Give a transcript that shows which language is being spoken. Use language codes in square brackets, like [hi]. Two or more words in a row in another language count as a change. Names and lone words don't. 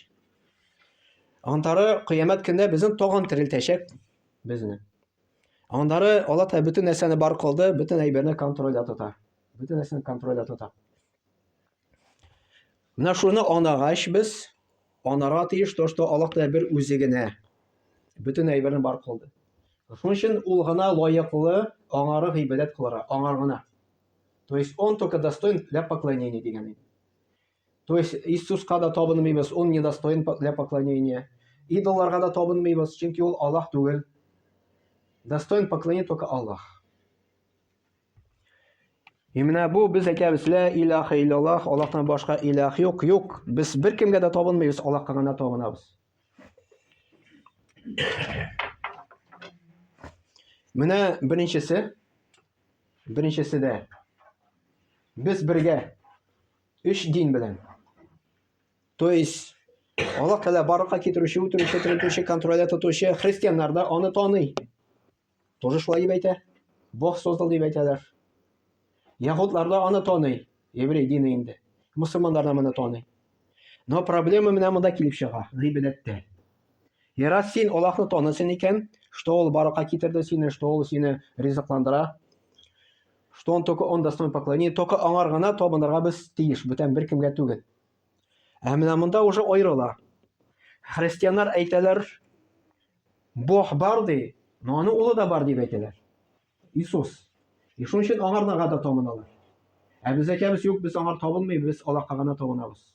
[tt] Аннары кыямәт көндә безне тагын терелтәчәк безне. Аннары Аллаһ Тәгалә бөтен нәрсәне бар кылды, бөтен әйберне контрольдә тота. Бөтен нәрсәне контрольдә тота. Менә шуны анагач без анарга тиеш [ru] то, что [tt] Аллаһ Тәгалә бер үзе генә бөтен әйберне бар кылды. Шуның өчен ул гына лаеклы аңары гыйбадәт кылырга, аңар гына. [ru] То есть он только достоин для поклонения дигән. То есть [tt] Иисуска да табынмыйбыз, [ru] он не достоин для поклонения. [tt] Идолларга да табынмыйбыз, чөнки ул Аллаһ түгел. [ru] Достоин поклонения только Аллаһ. [tt] И менә бу без әйтәбез [ar] لا إله إلا الله, [tt] Аллаһтан башка илаһ юк, юк. Без беркемгә дә табынмыйбыз, Аллаһка гына табынабыз. Менә беренчесе дә без бергә 3 дин белән. [ru] То есть [tt] Аллаһ Тәгалә барлыкка китерүче, үтерүче, терелтүче, контрольдә тотучы христианнар да аны таный. Тоже шулай дип әйтә. [ru] Бог создал [tt] дип әйтәләр. Яһудлар да аны таный. Еврей дине инде. Мусульманнар да аны таный. [ru] Но проблема [tt] менә монда килеп чыга. Гыйбадәттә. Раз син Аллаһны танысын икән, что ул барлыкка китерде сине, что ул сине ризыкландыра, [ru] что он только он достоин поклонения, [tt] только аңар гына табынырга без тиеш, бүтән беркемгә түгел. Ә менә монда уже аерыла. Христианнар әйтәләр, Бог бар ди, но аны улы да бар дип әйтәләр. Иисус. И шуның өчен аңарга да табыналар. Ә без әйтәбез, юк, без аңар табынмыйбыз, без Аллаһка гына табынабыз.